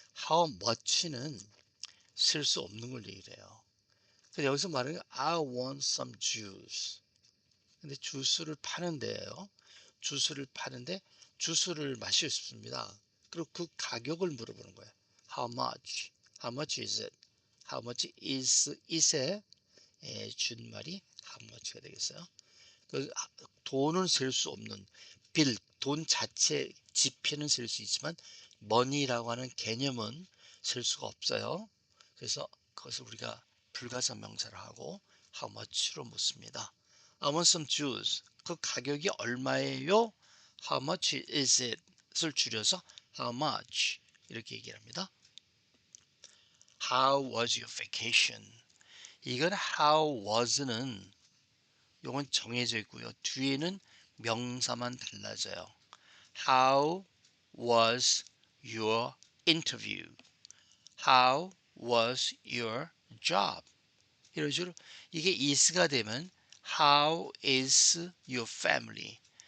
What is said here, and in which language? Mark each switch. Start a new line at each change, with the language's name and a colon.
Korean: how much는 셀 수 없는 걸 얘기를 해요. 그래서 여기서 말하는 게
English: I want some juice.
Korean: 근데 주스를 파는데요. 주스를 파는데 주스를 마시고 싶습니다. 그리고 그 가격을 물어보는 거예요.
English: How much? How much is it? How much is it
Korean: 의 준말이 how much가 되겠어요. 그 돈은 셀 수 없는 돈 자체 지폐는 셀 수 있지만 money라고 하는 개념은 셀 수가 없어요. 그래서 그것을 우리가 불가산 명사를 하고 how much로 묻습니다.
English: I want some juice.
Korean: 그 가격이 얼마예요?
English: How much is it?
Korean: 을 줄여서 how much 이렇게 얘기를 합니다.
English: How was your vacation?
Korean: 이건 how was는 이건 정해져 있고요. 뒤에는 명사만 달라져요.
English: How was your interview? How was your job?
Korean: 이런 식으로 이게 is가 되면
English: How is your family?